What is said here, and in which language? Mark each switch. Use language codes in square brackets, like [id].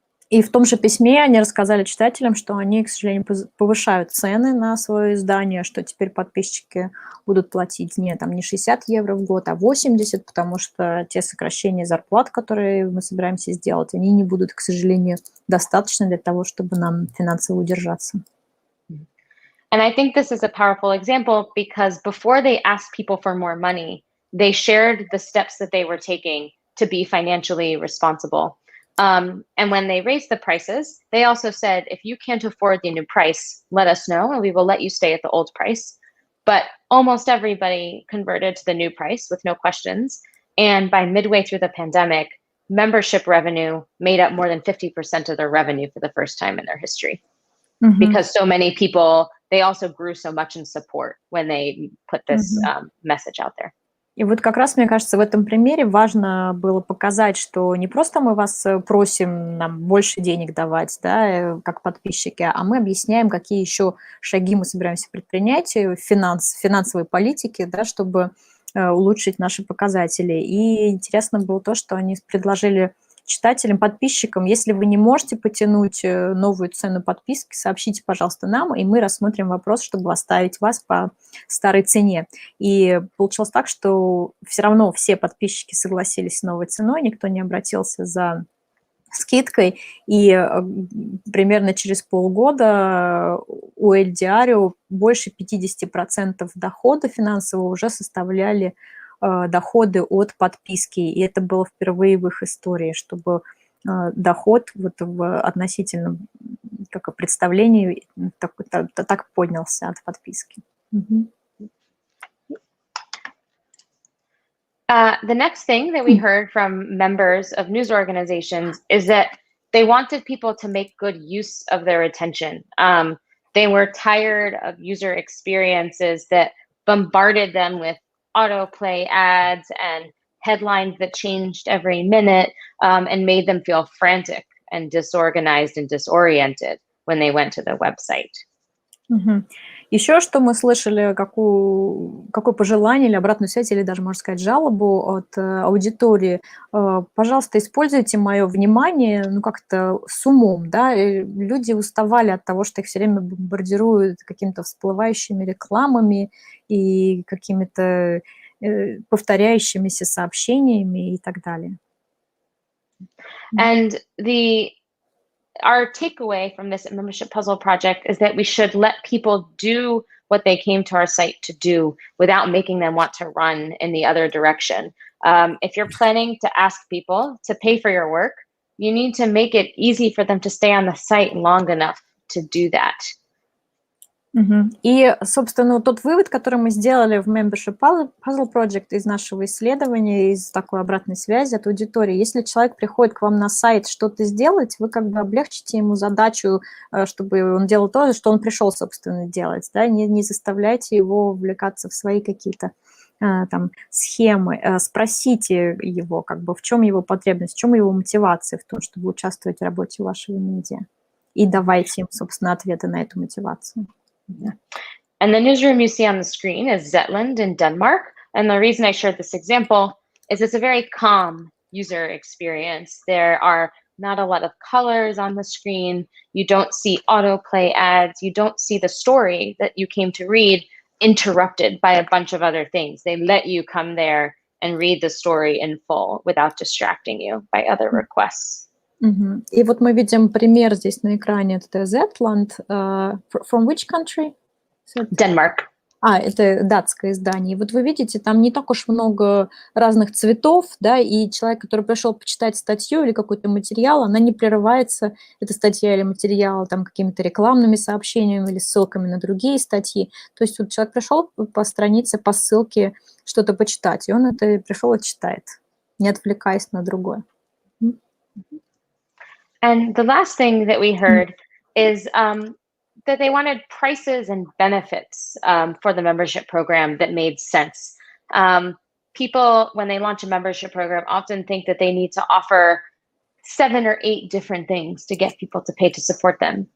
[ru] И в том же письме они рассказали читателям, что они, к сожалению, повышают цены на свое издание, что теперь подписчики будут платить не €60 в год, а 80, потому что те сокращения зарплат, которые мы собираемся сделать, они не будут, к сожалению, достаточно для того, чтобы нам финансово удержаться. [en] And I think this is a powerful example because before they asked people for more money, they shared the steps that they were taking to be financially responsible. And when they raised the prices, they also said, if you can't afford the new price, let us know and we will let you stay at the old price. But almost everybody converted to the new price with no questions. And by midway through the pandemic, membership revenue made up more than 50% of their revenue for the first time in their history. Because so many people, they also grew so much in support when they put this message out there. [ru] И вот как раз, мне кажется, в этом примере важно было показать, что не просто мы вас просим нам больше денег давать, да, как подписчики, а мы объясняем, какие еще шаги мы собираемся предпринять в финансовой политике, да, чтобы улучшить наши показатели. И интересно было то, что они предложили читателям, подписчикам, если вы не можете потянуть новую цену подписки, сообщите, пожалуйста, нам, и мы рассмотрим вопрос, чтобы оставить вас по старой цене. И получилось так, что все равно все подписчики согласились с новой ценой, никто не обратился за скидкой, и примерно через полгода у El Diario больше 50% дохода финансового уже составляли доходы от подписки, и это было впервые в их истории, чтобы доход вот в относительном как представлении так поднялся от подписки. [en] The next thing that we heard from members of news organizations is that they wanted people to make good use of their attention. They were tired of user experiences that bombarded them with autoplay ads and headlines that changed every minute and made them feel frantic and disorganized and disoriented when they went to the website. [ru] Еще что мы слышали, какое пожелание или обратную связь, или даже, можно сказать, жалобу от аудитории. Пожалуйста, используйте мое внимание, ну, как-то с умом, да, и люди уставали от того, что их все время бомбардируют какими-то всплывающими рекламами и какими-то повторяющимися сообщениями и так далее. [en] And our takeaway from this membership puzzle project is that we should let people do what they came to our site to do without making them want to run in the other direction. If you're planning to ask people to pay for your work, you need to make it easy for them to stay on the site long enough to do that. [ru] И, собственно, тот вывод, который мы сделали в Membership Puzzle Project из нашего исследования, из такой обратной связи от аудитории, если человек приходит к вам на сайт что-то сделать, вы как бы облегчите ему задачу, чтобы он делал то, что он пришел, собственно, делать, да, не заставляйте его вовлекаться в свои какие-то там схемы, спросите его, как бы, в чем его потребность, в чем его мотивация в том, чтобы участвовать в работе вашего медиа, и давайте им, собственно, ответы на эту мотивацию. [en] And the newsroom you see on the screen is Zetland in Denmark. And the reason I shared this example is it's a very calm user experience. There are not a lot of colors on the screen. You don't see autoplay ads. You don't see the story that you came to read interrupted by a bunch of other things. They let you come there and read the story in full without distracting you by other requests. [ru] И вот мы видим пример здесь на экране. Это Zetland. [en] From which country? Denmark. [ru] Это датское издание. И вот вы видите, там не так уж много разных цветов, да, и человек, который пришел почитать статью или какой-то материал, она не прерывается, эта статья или материал, там, какими-то рекламными сообщениями или ссылками на другие статьи. То есть вот человек пришел по странице, по ссылке что-то почитать, и он это пришел и читает, не отвлекаясь на другое. [en] And the last thing that we heard is that they wanted prices and benefits for the membership program that made sense. People, when they launch a membership program, often think that they need to offer 7 or 8 different things to get people to pay to support them.